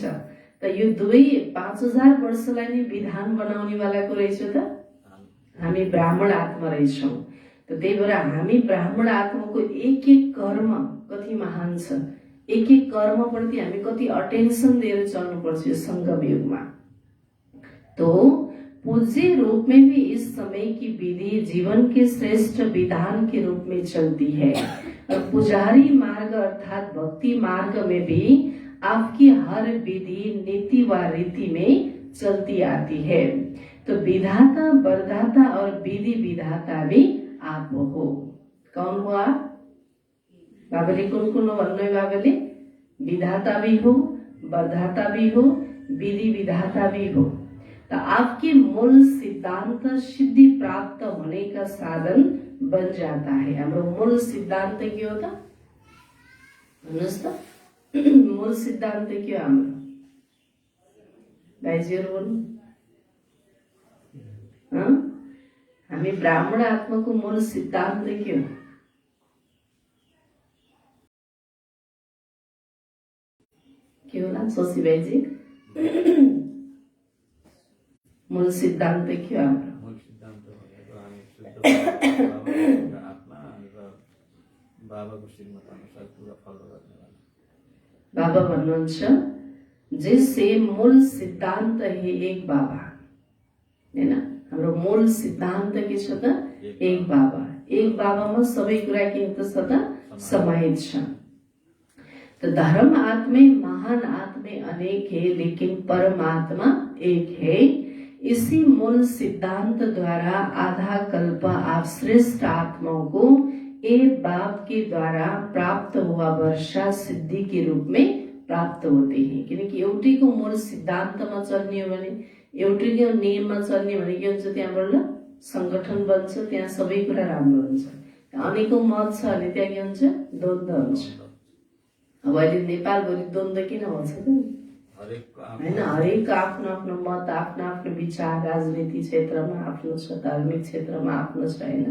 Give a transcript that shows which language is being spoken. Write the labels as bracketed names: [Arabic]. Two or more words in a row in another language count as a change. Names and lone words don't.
[Nepali] त यो दुवै 5000 वर्षलाई नै विधान बनाउने वालाको रहेछ त हामी ब्राह्मण आत्मा रहेछौं। त त्यही भएर हामी ब्राह्मण आत्माको एक एक कर्म कति महान छ। एक एक कर्मप्रति हामी कति अटेन्सन दिएर चल्नुपर्छ यो संगम युगमा। [Hindi] तो पूज्य रूप में भी इस समय की विधि जीवन के श्रेष्ठ विधान के रूप में चलती है और पुजारी मार्ग अर्थात भक्ति मार्ग में भी आपकी हर विधि नीति व रीति में चलती आती है। तो विधाता वरदाता और विधि विधाता भी आप हो। कौन हो आप? [Nepali] बाबले कौन हो भन्नु है? [Hindi] बाबले विधाता भी हो, वरदाता भी हो, विधि विधाता भी हो। तो आपके मूल सिद्धांत सिद्धि प्राप्त होने का साधन बन जाता है। [Nepali] हाम्रो मूल सिद्धांत के हो त? भन्नुस् त, मूल सिद्धांत के हो हाम्रो? भाइजीहरु बोल्नु। हामी ब्राह्मण आत्माको मूल सिद्धांत के हो? के होला शशि भाइजी? मूल सिद्धांत के हो हाम्रो? मूल सिद्धान्त भनेको हामी शुद्ध आत्मा र बाबाको श्रीमत अनुसार पुरा फलो गर्ने। बाबा भन्नुहुन्छ [Hindi] जैसे मूल सिद्धांत है एक बाबा, [Nepali] हैन? हाम्रो मूल सिद्धांत के छ त? एक बाबा। एक बाबामा सबै कुरा के त छ त? समाहित छ। [Hindi] तो धर्म आत्मे महान आत्मे अनेक है लेकिन परमात्मा एक है। इसी मूल सिद्धांत द्वारा आधा कल्प आप श्रेष्ठ आत्माओं को एक बाप के द्वारा प्राप्त हुआ वर्षा सिद्धि के रूप में प्राप्त होते हैं। [Nepali] किनकि एउटैको मूल सिद्धान्तमा चल्ने हो भने, एउटैको नियममा चल्ने हो भने के हुन्छ? त्यहाँबाट संगठन बन्छ, त्यहाँ सबै कुरा राम्रो हुन्छ। अनेकौं मत छ भने त्यहाँ के हुन्छ? द्वन्द्व हुन्छ। अब अहिले नेपालभरि द्वन्द्व किन हुन्छ त? हैन, हरेक आफ्नो आफ्नो मत, आफ्नो आफ्नो विचार, राजनीति क्षेत्रमा आफ्नो छ, धार्मिक क्षेत्रमा आफ्नो छ, हैन?